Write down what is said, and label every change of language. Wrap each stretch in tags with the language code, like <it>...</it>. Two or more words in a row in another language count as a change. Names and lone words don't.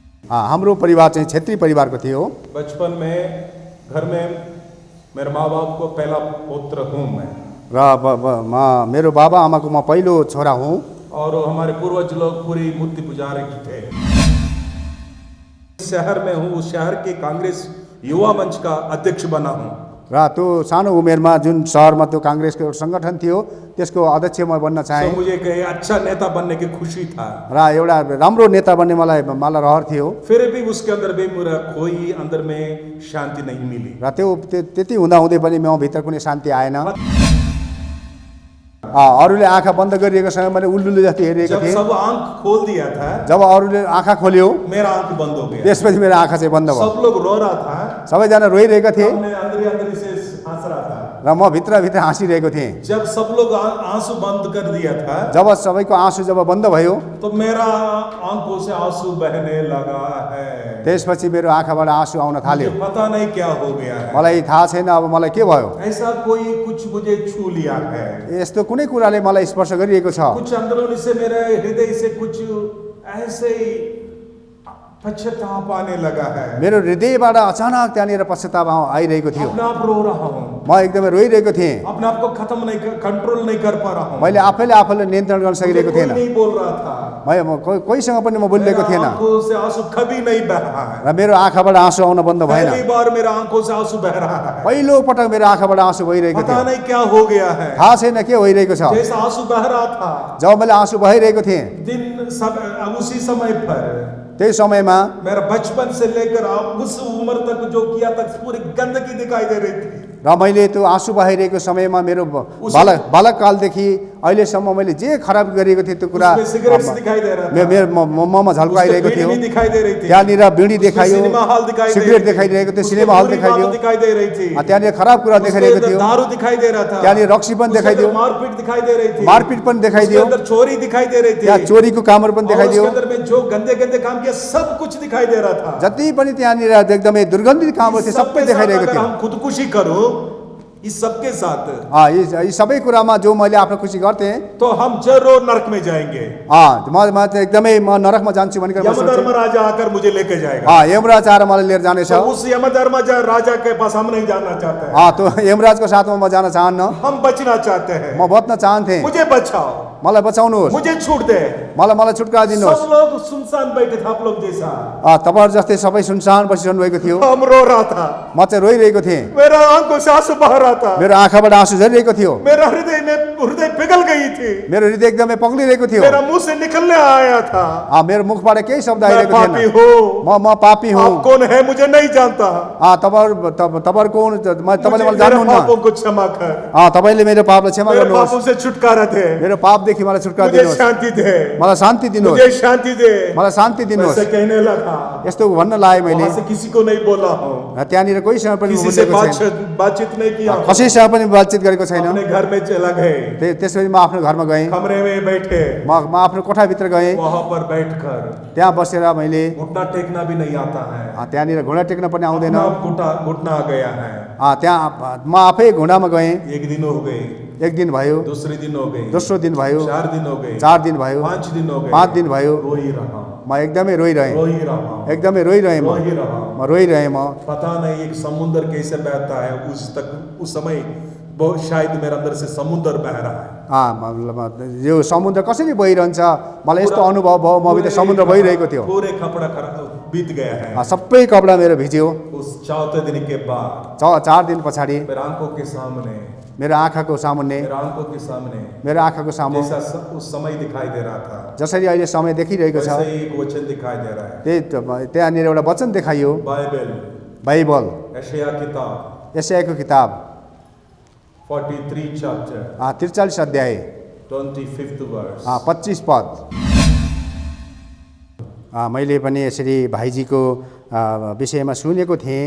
<ne>हाम्रो परिवार चाहिँ क्षेत्रीय परिवारको थियो।</ne> <hi>बचपन में घर में मेरे माँ बाप को पहला पुत्र हूँ मैं,</hi> <ne>र मेरो बाबा आमाको म पहिलो छोरा हुँ।</ne> <hi>और हमारे पूर्वज लोग पूरी मूर्ति पुजारी थे। शहर में हूँ, उस शहर के कांग्रेस युवा मंच का अध्यक्ष बना हूँ।</hi> <ne>र त्यो सानो उमेरमा जुन शहरमा त्यो कांग्रेसको एउटा संगठन थियो त्यसको अध्यक्ष म बन्न चाहे।</ne> <hi>मुझे कहीं अच्छा नेता बनने की खुशी था</hi> <ne>र एउटा राम्रो नेता बन्ने मलाई रहर थियो।</ne> <hi>फिर भी उसके अंदर भी मेरा कोई अंदर में शांति नहीं मिली।</hi> <ne>र त्यो त्यति हुँदा हुँदै पनि म भित्र कुनै शान्ति आएन। अरूले आँखा बन्द गरिरहेको समय मैले उल्लुले जति हेरिरहेको थिएँ।</ne> <hi>जब सब आँख खोल दिया था,</hi> <ne>जब अरूले आँखा खोल्यो</ne> <hi>मेरा आँख बंद हो गया।</hi> <ne>त्यसपछि मेरो आँखा चाहिँ बन्द भयो।</ne> <hi>सब लोग रो रहा था,</hi> <ne>सबैजना रोइरहेका थिए</ne> <hi>अंदर से हंस रहा था।</hi> <ne>र म भित्र हाँसिरहेको थिएँ।</ne> <hi>जब सब लोग आंसू बंद कर दिया था,</hi> <ne>जब सबैको आँसु जब बन्द भयो</ne> <hi>तो मेरा आंखों से आंसू बहने लगा है।</hi> <ne>त्यसपछि मेरो आँखाबाट आँसु आउन थाल्यो।</ne> <hi>पता नहीं क्या हो गया है,</hi> <ne>मलाई थाहा छैन अब मलाई के भयो।</ne> <hi>ऐसा कोई कुछ मुझे छू लिया है।</hi> <ne>यस्तो कुनै कुराले मलाई स्पर्श गरिएको छ।</ne> <hi>कुछ अंदरूनी से मेरे हृदय से कुछ ऐसे ही पश्चाताप आने लगा है।</hi> <ne>मेरो हृदयबाट अचानक त्यहाँनिर पश्चाताप आइरहेको थियो।</ne> <hi>अपने आप रो रहा हूँ,</hi> <ne>म एकदमै रोइरहेको थिएँ।</ne> <hi>अपने आप को कंट्रोल नहीं कर पा रहा हूँ।</hi> <ne>मैले आफैले नियन्त्रण गर्न सकिरहेको थिएन।</ne> <hi>नहीं बोल रहा था,</hi> <ne>कोहीसँग पनि म बोलिरहेको थिएन</ne> <hi>आंखों से आंसू कभी नहीं बह रहा है।</hi> <ne>र मेरो आँखाबाट आँसु आउन बन्द भएन।</ne> <hi>पहली बार मेरा आंखों से आंसू बह रहा है।</hi> <ne>पहिलो पटक मेरो आँखाबाट आँसु भइरहेको</ne> <hi>पता</hi> <ne>थियो।</ne> <hi>नहीं क्या हो गया है,</hi> <ne>थाहा छैन के भइरहेको छ।</ne> <hi>जैसा आंसू बह रहा था,</hi> <ne>जब मैले आँसु बहाइरहेको थिएँ</ne> <hi>दिन सब उसी समय पर</hi> <ne>त्यही समयमा</ne> <hi>मेरा बचपन से लेकर उस उम्र तक जो किया तक पूरी गंदगी दिखाई दे रही थी।</hi> <ne>र मैले त्यो आँसु बहाइरहेको समयमा मेरो बालककालदेखि अहिलेसम्म मैले जे खराब गरिएको थिएँ त्यो कुरा</ne> <hi>सिगरेट्स दिखाई दे रहा था,</hi> <ne>ममा झल्काइरहेको थियो।</ne> <hi>दिखाई दे रही थी,</hi> <ne>त्यहाँनिर बिडी देखायो,</ne> <hi>सिनेमा हल दिखाई दे</hi> <ne>सिगरेट देखाइरहेको थियो, सिनेमा हल देखाइदियो,</ne> <hi>दिखाई दे रही थी,</hi> <ne>त्यहाँनिर खराब कुरा देखाइरहेको थियो,</ne> <hi>दारू दिखाई दे रहा था,</hi> <ne>त्यहाँनिर रक्सी पनि देखाइदियो,</ne> <hi>मारपीट दिखाई दे रही थी,</hi> <ne>मारपीट पनि देखाइदियो,</ne> <hi>अंदर चोरी दिखाई दे रही थी,</hi> <ne>त्यहाँ चोरीको कामहरू पनि देखाइदियो।</ne> <hi>अंदर में जो गंदे गंदे काम किया सब कुछ दिखाई दे रहा था।</hi> <ne>जति पनि त्यहाँनिर एकदमै दुर्गन्धित कामहरू थियो सबै देखाइरहेको थियो।</ne> <hi>हम खुदकुशी करो इस सबके साथ,</hi> <ne>यी सबै कुरामा जो मैले आफ्नो खुसी गर्थेँ</ne> <hi>तो हम जरूर नरक में जाएंगे।</hi> <ne>म एकदमै म नरकमा जान्छु भनेर</ne> <hi>यमधर्मराजा आकर मुझे लेके जाएगा।</hi> <ne>यमराज आएर मलाई लिएर जानेछ।</ne> <hi>तो उस यमधर्मराजा के पास हम नहीं जाना चाहते हैं।</hi> <ne>त्यो यमराजको साथमा म जान चाहन्न।</ne> <hi>हम बचना चाहते हैं।</hi> <ne>म बच्न चाहन्थेँ।</ne> <hi>मुझे बचाओ,</hi> <ne>मलाई बचाउनुहोस्,</ne> <hi>मुझे छूट दे।</hi> <ne>मलाई छुटकारा दिनुहोस्।</ne> <hi>सब लोग सुनसान बैठे थे, आप लोग जैसा।</hi> <ne>तपाईहरु जस्तै सबै सुनसान बसिरहनु भएको थियो।</ne> <hi>हम रो रहा था,</hi> <ne>म चाहिँ रोइरहेको थिएँ।</ne> <hi>मेरा आंखों से आंसू बह रहा था,</hi> <ne>मेरो आँखाबाट आँसु झरिरहेको थियो।</ne> <hi>मेरा हृदय पिघल गई थी,</hi> <ne>मेरो हृदय एकदमै पग्लिरहेको थियो।</ne> <hi>मेरा मुंह से निकलने आया था,</hi> <ne>मेरो मुखबाट केही शब्द आइरहेको थिएन। म पापी हुँ।</ne> <hi>आप कौन है मुझे नहीं जानता।</hi> <ne>तपाईहरु कौन, तपाईले मलाई जान्नुहुन्न।</ne> <hi>पापों को क्षमा कर,</hi> <ne>तपाईले मेरो पापलाई क्षमा</ne> <hi>मेरे</hi> <ne>गर्नुहोस्।</ne> <hi>पापों से छुटकारा दे,</hi> <ne>मेरो पापदेखि मलाई छुटकारा</ne> <hi>मुझे</hi> <ne>दिनुहोस्।</ne> <hi>शांति दे,</hi> <ne>मलाई शान्ति दिनुहोस्,</ne> <hi>मुझे शांति दे,</hi> <ne>मलाई शान्ति दिनुहोस्।</ne> <hi>ऐसे कहने लगा।</hi> <ne>यस्तो भन्न लाग्यो मैले।</ne> <hi>वहाँ से किसी को नहीं बोला हूँ,</hi> <ne>त्यहाँनिर कोहीसँग पनि</ne> <hi>किसी से बातचीत नहीं किया,</hi> <ne>कसैसँग पनि बातचित गरेको छैन।</ne> <hi>अपने घर में चला गए,</hi> <ne>त्यसपछि म आफ्नो घरमा गएँ।</ne> <hi>कमरे में बैठे,</hi> <ne>म आफ्नो कोठाभित्र गएँ।</ne> <hi>वहाँ पर बैठकर</hi> <ne>त्यहाँ बसेर मैले</ne> <hi>घुटना टेकना भी नहीं आता है,</hi> <ne>त्यहाँनिर घुँडा टेक्न पनि आउँदैन।</ne> <hi>घुटना आ गया है।</hi> <ne>त्यहाँ म आफै घुँडामा गएँ।</ne> <hi>एक दिन हो गए,</hi> <ne>एक दिन भयो,</ne> <hi>दूसरे दिन हो गए,</hi> <ne>दोस्रो दिन भयो,</ne> <hi>4 दिन हो गए,</hi> <ne>4 दिन भयो,</ne> <hi>5 दिन हो गए,</hi> <ne>5 दिन भयो।</ne> <hi>रो ही रहा,</hi> <ne>म एकदमै रोइरहेँ, एकदमै रोइरहेँ। म रोइरहेँ।</ne> <hi>पता नहीं एक समुद्र कैसे बहता है, उस समय बहुत शायद मेरे अंदर से समुद्र बह रहा है।</hi> <ne>यो समुद्र कसरी बहिरहन्छ मलाई यस्तो अनुभव भयो। म भित्र समुद्र बहिरहेको थियो।</ne> <hi>पूरे कपड़ा बीत गया है।</hi> <ne>सबै कपडा मेरो भिज्यो।</ne> <hi>उस 4 दिन के बाद</hi> <ne>4 दिन पछाडि</ne> <hi>मेरे आंखों के सामने,</hi> <ne>मेरो आँखाको सामुन्ने,</ne> <hi>मेरे आंखों के सामने,</hi> <ne>मेरो आँखाको सामु</ne> <hi>जैसा उस समय दिखाई दे रहा था,</hi> <ne>जसरी अहिले समय देखिरहेको छ,</ne> <hi>वैसे एक वचन दिखाई दे रहा है।</hi> <ne>त्यहाँनिर एउटा वचन देखाइयो। बाइबल, यशायाको किताब</ne> <en>43 chapter,</en> <ne>43 अध्याय</ne> <en>25th verse,</en> <ne>25 पद। मैले पनि यसरी भाइजीको विषयमा सुनेको थिएँ।</ne>